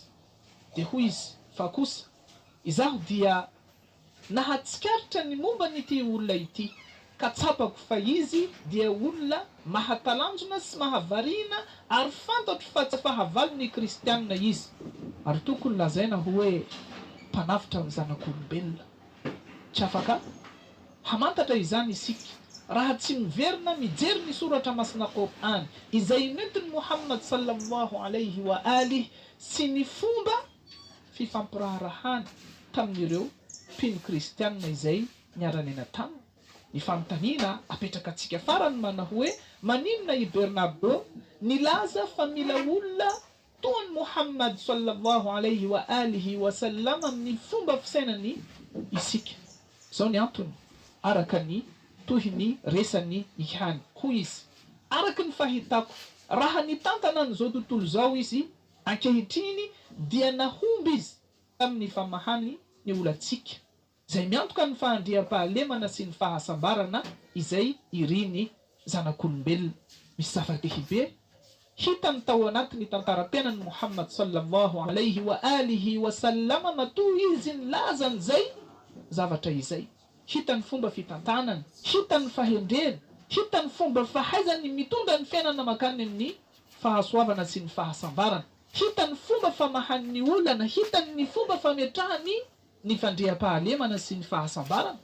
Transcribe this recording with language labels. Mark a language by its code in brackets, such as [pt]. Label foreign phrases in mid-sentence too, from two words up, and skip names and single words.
[mg] Dia hoy izy fa kosa izaho dia nahatsikaritra ny momba n'ity olona ity ka tsapako fa izy dia olona mahatalanjona sy mahavariana ary fantatro fa tsy fahavalon'ny kristianina izy ary tokony lazaina hoe mpanafitra ny zanak'olombelona. Tsy afaka hamantatra izany isika raha tsy miverina mijery ny soratra masina Qur'an izay nentiny Muhammad [ar] صلى الله عليه وآله [mg] sy ny fomba fifampiraharahany tamin'ireo mpino kristianina izay niara-nena taminy. Ny fanontaniana apetraka antsika farany mana hoe maninona i Bernardo nilaza fa mila olona toa ny Muhammad [ar] صلى الله عليه وآله وسلم [mg] amin'ny fomba fisainany isika. Zao ny antony araka ny tohy ny resany ihany. Hoy izy araka ny fahitako raha nitantana an'izao tontolo zao izy ankehitriny dia nahomby izy amin'ny famahany ny olantsika izay miantoka ny fahandriam-pahalemana sy ny fahasambarana izay iriny zanak'olombelona. Misy zava-dehibe hitany tao anatin'ny tantaram-piainan'i Muhammad [ar] صلى الله عليه وآله وسلم [mg] matoa izy nilaza an'izay zavatra izay. Hitany fomba fitantanany, hitany fahendreny, hitany fomba fahaizany mitondra ny fiainana makany amin'ny fahasoavana sy ny fahasambarana, hitany fomba famahan'ny olana, hitany ny fomba fametrahany ny fandriam-pahalemana sy ny fahasambarana.